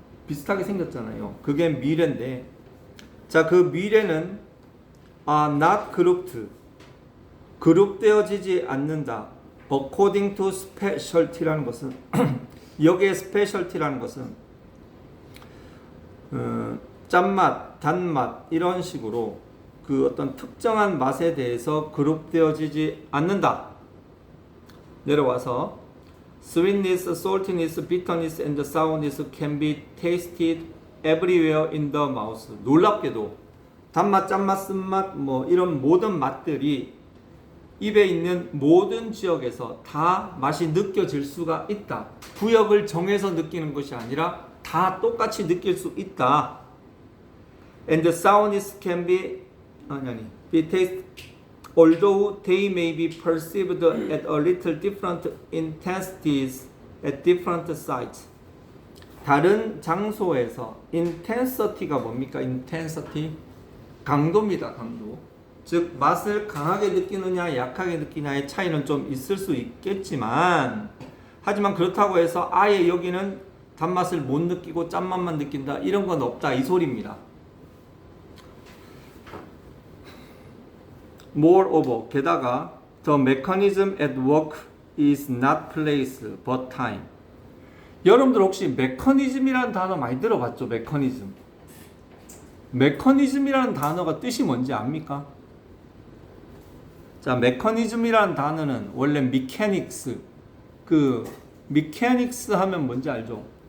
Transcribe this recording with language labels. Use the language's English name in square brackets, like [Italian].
[Korean] 비슷하게 생겼잖아요. 그게 미래인데, 자, 그 미래는 [English] not grouped, [Korean] 그룹되어지지 않는다. [English] according to specialty [Korean] 라는 것은 여기에 specialty라는 것은 짠맛, 단맛 이런 식으로 그 어떤 특정한 맛에 대해서 그룹되어지지 않는다. 내려와서 [English] sweetness, saltiness, bitterness and sourness can be tasted everywhere in the mouth. [Korean] 놀랍게도 단맛, 짠맛, 쓴맛 뭐 이런 모든 맛들이 입에 있는 모든 지역에서 다 맛이 느껴질 수가 있다. 구역을 정해서 느끼는 것이 아니라 다 똑같이 느낄 수 있다. [English] And the sourness can be tasted although they may be perceived at a little different intensities at different sites. [Korean] 다른 장소에서 intensity가 뭡니까? intensity 강도입니다. 강도. 즉 맛을 강하게 느끼느냐 약하게 느끼냐의 차이는 좀 있을 수 있겠지만, 하지만 그렇다고 해서 아예 여기는 단맛을 못 느끼고 짠맛만 느낀다 이런 건 없다 이 소리입니다. [English] Moreover, [Korean] 게다가 [English] the mechanism at work is not place but time. [Korean] 여러분들 혹시 메커니즘이라는 단어 많이 들어봤죠? 메커니즘. 메커니즘이라는 단어가 뜻이 뭔지 압니까? 자, 메커니즘이라는 단어는 원래 미케닉스, 그 미케닉스 하면 뭔지 알죠?